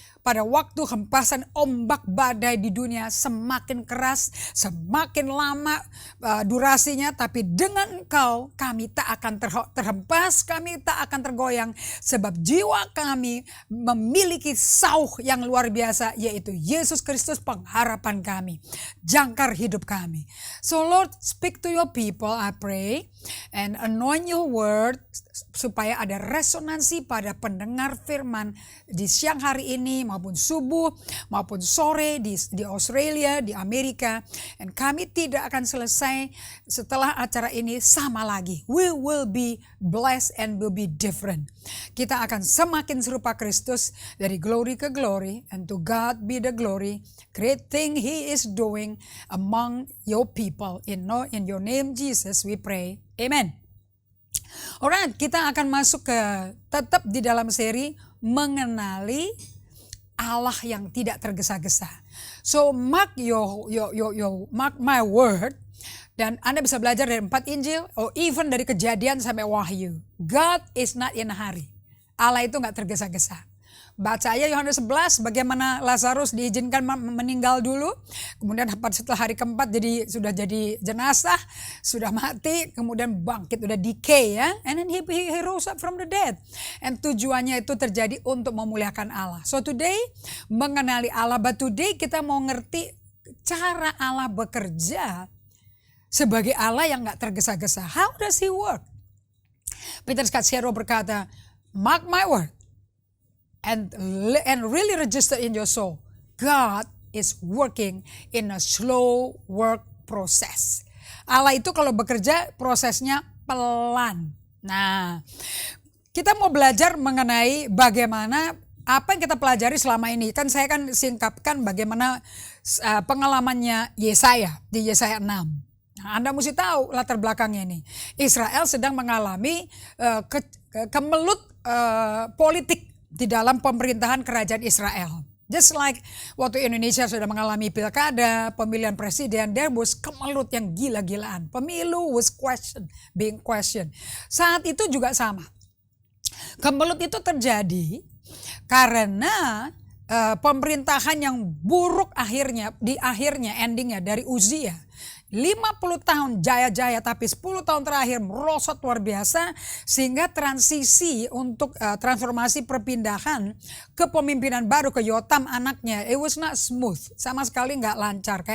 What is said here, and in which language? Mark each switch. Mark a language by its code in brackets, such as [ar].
[id] Pada waktu hempasan ombak badai di dunia semakin keras, semakin lama durasinya. Tapi dengan Engkau kami tak akan terhempas, kami tak akan tergoyang. Sebab jiwa kami memiliki sauh yang luar biasa, yaitu Yesus Kristus pengharapan kami. Jangkar hidup kami. [en] So Lord, speak to your people, I pray. And anoint your word [id] supaya ada resonansi pada pendengar firman di siang hari ini maupun subuh maupun sore di Australia, di Amerika. Dan kami tidak akan selesai setelah acara ini sama lagi. [en] We will be blessed and will be different. [id] Kita akan semakin serupa Kristus dari [en] glory ke glory, and to God be the glory. Great thing He is doing among your people. In your name Jesus we pray. [id] Amen. Alright, kita akan masuk ke tetap di dalam seri mengenali Allah yang tidak tergesa-gesa. [en] So mark mark my word, [id] dan Anda bisa belajar dari 4 Injil, [en] or even [id] dari Kejadian sampai Wahyu. [en] God is not in a hurry. [id] Allah itu nggak tergesa-gesa. Baca aja Yohanes 11 bagaimana Lazarus diizinkan meninggal dulu. Kemudian setelah hari keempat sudah jadi jenazah, sudah mati, kemudian bangkit, udah decay ya. [en] And then he rose up from the dead. [id] And tujuannya itu terjadi untuk memuliakan Allah. [en] So today [id] mengenali Allah, [en] but today [id] kita mau ngerti cara Allah bekerja sebagai Allah yang gak tergesa-gesa. [en] How does he work? [id] Peter Scazzero berkata, [en] mark my word. And really register in your soul. God is working in a slow work process. [id] Allah itu kalau bekerja prosesnya pelan. Nah, kita mau belajar mengenai bagaimana apa yang kita pelajari selama ini. Kan saya kan singkapkan bagaimana pengalamannya Yesaya di Yesaya 6. Nah, Anda mesti tahu latar belakangnya ini. Israel sedang mengalami kemelut politik di dalam pemerintahan kerajaan Israel. [en] Just like [id] waktu Indonesia sudah mengalami pilkada, pemilihan presiden, [en] there was [id] kemelut yang gila-gilaan. [en] Pemilu was being questioned. [id] Saat itu juga sama. Kemelut itu terjadi karena pemerintahan yang buruk endingnya dari Uzia. 50 tahun jaya-jaya, tapi 10 tahun terakhir merosot luar biasa, sehingga transisi untuk transformasi perpindahan ke pemimpinan baru ke Yotam anaknya, [en] it was not smooth, [id] sama sekali nggak lancar.